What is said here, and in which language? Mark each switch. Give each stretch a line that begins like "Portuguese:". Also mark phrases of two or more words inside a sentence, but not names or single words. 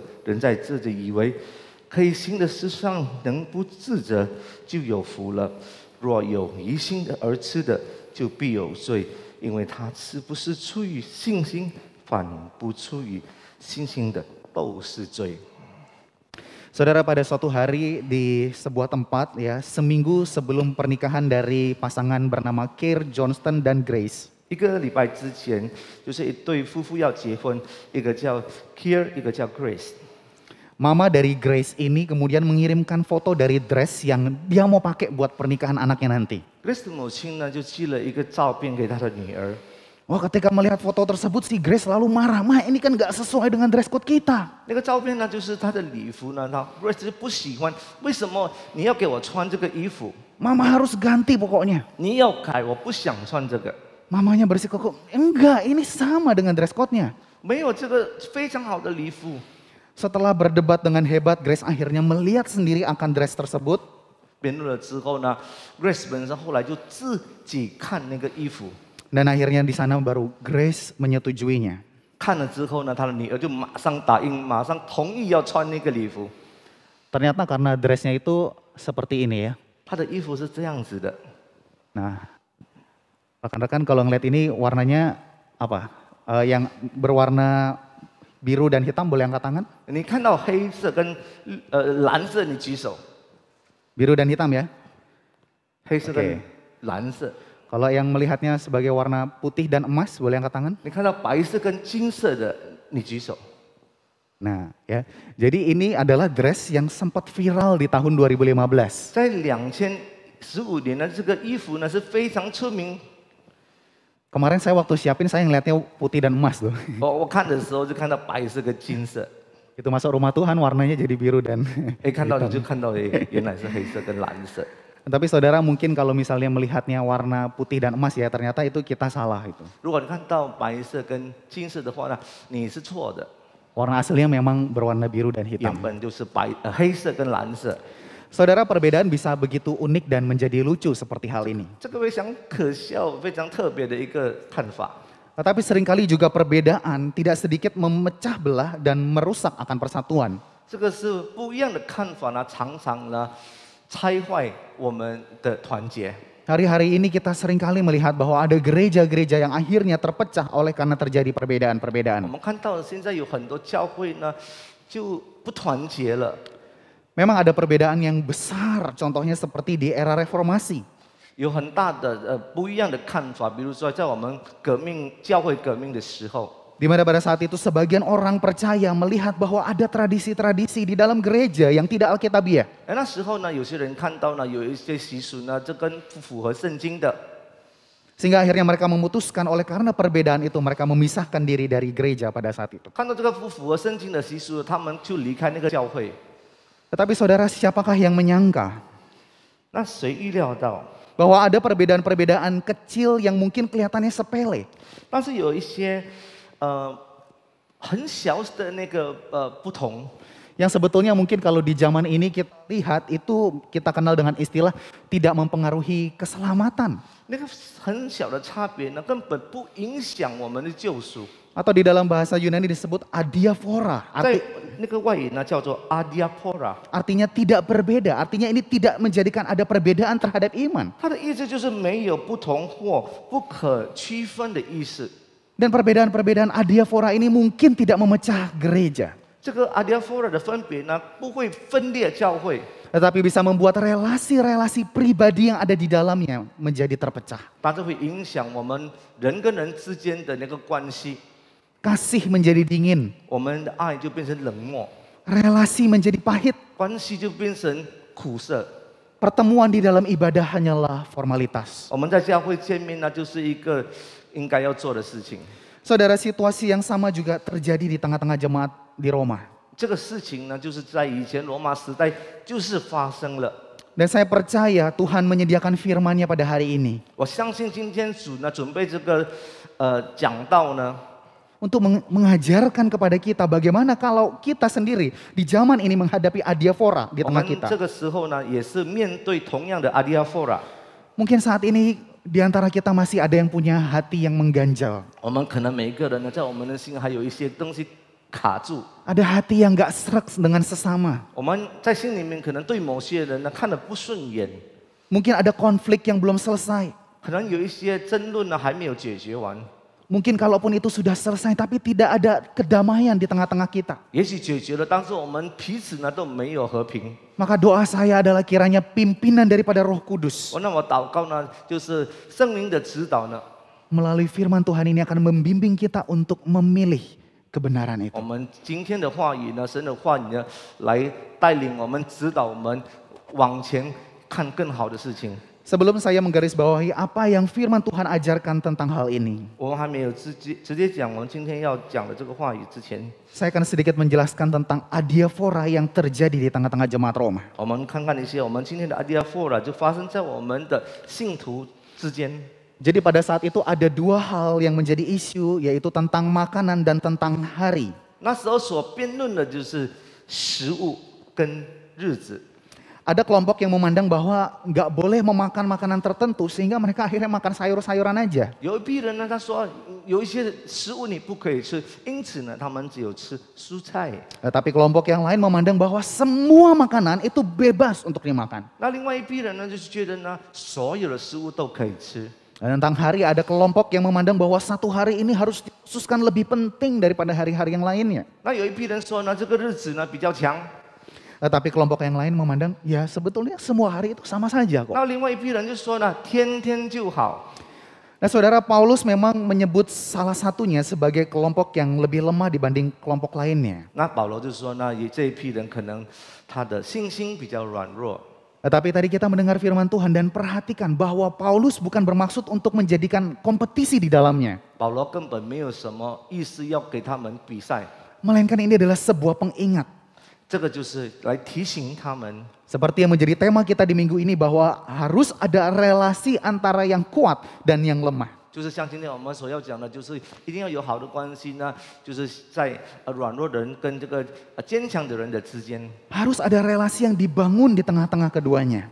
Chinese: 人在这里以为可以行的事上能不自责，就有福了。若有疑心的而吃的，就必有罪，因为他吃不是出于信心，反不出于信心的都是罪。
Indonesian: Saudara, pada suatu hari di sebuah tempat ya, seminggu sebelum pernikahan dari pasangan bernama Keir Johnston dan Grace.
Chinese: 一个礼拜之前，就是一对夫妇要结婚，一个叫 Keir， 一个叫 Grace。
Indonesian: Mama dari Grace ini kemudian mengirimkan foto dari dress yang dia mau pakai buat pernikahan anaknya nanti.
Chinese: Grace 的母亲呢，就寄了一个照片给她的女儿。
Indonesian: Wah, ketika melihat foto tersebut si Grace lalu marah, "Ma, ini kan gak sesuai dengan
English: dress code
Indonesian: kita."
Chinese: 那个照片呢，就是她的礼服呢，她 Grace 就不喜欢，为什么你要给我穿这个衣服？
Indonesian: Mama harus ganti pokoknya.
Chinese: 你要改，我不想穿这个。
Indonesian: Mamanya bersikukuh, "Enggak, ini sama dengan
English: dress code-
Indonesian: nya."
Chinese: 没有这个非常好的礼服。
Indonesian: Setelah berdebat dengan hebat, Grace akhirnya melihat sendiri akan dress tersebut.
Chinese: 辩论了之后呢 ，Grace 本身后来就自己看那个衣服，
Indonesian: Dan akhirnya di sana baru Grace menyetujuinya.
Chinese: 看了之后呢，她的女儿就马上答应，马上同意要穿那个礼服。
Indonesian: Ternyata karena dressnya itu seperti ini ya.
Chinese: 她的衣服是这样子的，
Indonesian: Nah, rekan-rekan kalau ngeliat ini warnanya apa? Yang berwarna biru dan hitam boleh angkat tangan?
Chinese: 你看到黑色跟蓝色，你举手。
Indonesian: Biru dan hitam ya.
Chinese: 黑色跟
Indonesian: Oke.
Chinese: 蓝色，
Indonesian: Kalau yang melihatnya sebagai warna putih dan emas boleh angkat tangan?
Chinese: 你看到白色跟金色的，你举手。
Indonesian: Nah, ya. Jadi ini adalah dress yang sempat viral di tahun 2015.
Chinese: 在2015年呢，这个衣服呢是非常出名。
Indonesian: Kemarin saya waktu siapin saya ngeliatnya putih dan emas tuh.
Chinese: 我看的时候就看到白色跟金色，
Indonesian: Itu masuk rumah Tuhan warnanya jadi biru dan
Chinese: 看到你就看到原来是黑色跟蓝色。
Indonesian: Tapi saudara mungkin kalau misalnya melihatnya warna putih dan emas ya ternyata itu kita salah itu.
Chinese: 如果你看到白色跟金色的话呢，你是错的，
Indonesian: Warna aslinya memang berwarna biru dan
Chinese: 原
Indonesian: hitam.
Chinese: 本就是黑色跟蓝色。
Indonesian: Saudara, perbedaan bisa begitu unik dan menjadi lucu seperti hal ini.
Chinese: 这个非常可笑、非常特别的一个看法。
Indonesian: Tetapi seringkali juga perbedaan tidak sedikit memecah belah dan merusak akan persatuan.
Chinese: 这个是不一样的看法呢，常常呢拆坏我们的团结。
Indonesian: Hari-hari ini kita seringkali melihat bahwa ada gereja-gereja yang akhirnya terpecah oleh karena terjadi
Chinese: 我
Indonesian: perbedaan-perbedaan.
Chinese: 们看到现在有很多教会呢就不团结了。
Indonesian: Memang ada perbedaan yang besar, contohnya seperti di era reformasi.
Chinese: 有很大的不一样的看法，比如说在我们教会革命的时候，
Indonesian: Di mana pada saat itu sebagian orang percaya melihat bahwa ada tradisi-tradisi di dalam gereja yang tidak alkitabiah.
Chinese: 那时候呢，有些人看到呢有一些习俗呢，这跟不符合圣经的，
Indonesian: Sehingga akhirnya mereka memutuskan oleh karena perbedaan itu mereka memisahkan diri dari gereja pada saat itu.
Chinese: 看到这个不符合圣经的习俗，他们就离开那个教会。
Indonesian: Tetapi saudara, siapakah yang menyangka
Chinese: 那谁预料到？
Indonesian: bahwa ada perbedaan-perbedaan kecil yang mungkin kelihatannya sepele.
Chinese: 但是有一些很小的那个不同，
Indonesian: Yang sebetulnya mungkin kalau di zaman ini kita lihat itu kita kenal dengan istilah tidak mempengaruhi keselamatan.
Chinese: 那个很小的差别呢，根本不影响我们的救赎。
Indonesian: Atau di dalam bahasa Yunani disebut adiaphora.
Chinese: 在那个外语呢叫做 adiaphora，
Indonesian: Artinya tidak berbeda. Artinya ini tidak menjadikan ada perbedaan terhadap iman.
Chinese: 它的意思就是没有不同或不可区分的意思。
Indonesian: Dan perbedaan-perbedaan adiaphora ini mungkin tidak memecah gereja.
Chinese: 这个 adiaphora 的分别呢，不会分裂教会，
Indonesian: Tetapi bisa membuat relasi-relasi pribadi yang ada di dalamnya menjadi terpecah.
Chinese: 但是会影响我们人跟人之间的那个关系，
Indonesian: Kasih menjadi dingin.
Chinese: 我们的爱就变成冷漠，
Indonesian: Relasi menjadi pahit.
Chinese: 关系就变成苦涩。
Indonesian: Pertemuan di dalam ibadah hanyalah formalitas.
Chinese: 我们在教会见面呢，就是一个应该要做的事情。
Indonesian: Saudara, situasi yang sama juga terjadi di tengah-tengah jemaat di Roma.
Chinese: 这个事情呢，就是在以前罗马时代就是发生了。
Indonesian: Dan saya percaya Tuhan menyediakan firman-Nya pada hari ini.
Chinese: 我相信今天主呢准备这个讲道呢，
Indonesian: untuk mengajarkan kepada kita bagaimana kalau kita sendiri di zaman ini menghadapi adiaphora di
Chinese: 我
Indonesian: tengah
Chinese: 们
Indonesian: kita.
Chinese: 这个时候呢，也是面对同样的阿迪亚佛拉。
Indonesian: Mungkin saat ini di antara kita masih ada yang punya hati yang mengganjal.
Chinese: 我们可能每一个人呢，在我们的心还有一些东西卡住。
Indonesian: Ada hati yang gak serak dengan sesama.
Chinese: 我们在心里面可能对某些人呢看得不顺眼，
Indonesian: Mungkin ada konflik yang belum selesai.
Chinese: 可能有一些争论呢还没有解决完，
Indonesian: Mungkin kalaupun itu sudah selesai tapi tidak ada kedamaian di tengah-tengah kita.
Chinese: 也许解决了，但是我们彼此呢都没有和平。
Indonesian: Maka doa saya adalah kiranya pimpinan daripada Roh Kudus
Chinese: 那我祷告呢，就是圣灵的指导呢，
Indonesian: melalui firman Tuhan ini akan membimbing kita untuk memilih kebenaran itu.
Chinese: 我们今天的话语呢，神的话语呢，来带领我们、指导我们往前看更好的事情。
Indonesian: Sebelum saya menggarisbawahi apa yang firman Tuhan ajarkan tentang hal ini,
Chinese: 我们还没有直接讲我们今天要讲的这个话语之前，
Indonesian: saya akan sedikit menjelaskan tentang adiaphora yang terjadi di tengah-tengah jemaat Roma.
Chinese: 我们看看一些我们今天的阿迪亚佛拉就发生在我们的信徒之间。
Indonesian: Jadi pada saat itu ada dua hal yang menjadi isu, yaitu tentang makanan dan tentang hari.
Chinese: 那时候所辩论的就是食物跟日子。
Indonesian: Ada kelompok yang memandang bahwa nggak boleh memakan makanan tertentu sehingga mereka akhirnya makan sayur-sayuran aja.
Chinese: 有一批人呢，他说有一些食物你不可以吃，因此呢，他们只有吃蔬菜。
Indonesian: Tapi kelompok yang lain memandang bahwa semua makanan itu bebas untuk dimakan.
Chinese: 那另外一批人呢，就是觉得呢，所有的食物都可以吃。
Indonesian: Dan tentang hari ada kelompok yang memandang bahwa satu hari ini harus dikhususkan lebih penting daripada hari-hari yang lainnya.
Chinese: 那有一批人说呢，这个日子呢比较强。
Indonesian: Tapi kelompok yang lain memandang ya sebetulnya semua hari itu sama saja kok.
Chinese: 那另外一批人就说呢，天天就好。
Indonesian: Nah saudara, Paulus memang menyebut salah satunya sebagai kelompok yang lebih lemah dibanding kelompok lainnya.
Chinese: 那保罗就说呢，也这一批人可能他的信心比较软弱。
Indonesian: Tapi tadi kita mendengar firman Tuhan dan perhatikan bahwa Paulus bukan bermaksud untuk menjadikan kompetisi di dalamnya.
Chinese: 保罗根本没有什么意思要给他们比赛，
Indonesian: Melainkan ini adalah sebuah pengingat.
Chinese: 这个就是来提醒他们。
Indonesian: Seperti yang menjadi tema kita di minggu ini bahwa harus ada relasi antara yang kuat dan yang lemah.
Chinese: 就是像今天我们所要讲的，就是一定要有好的关系呢，就是在软弱的人跟这个坚强的人的之间。
Indonesian: Harus ada relasi yang dibangun di tengah-tengah keduanya.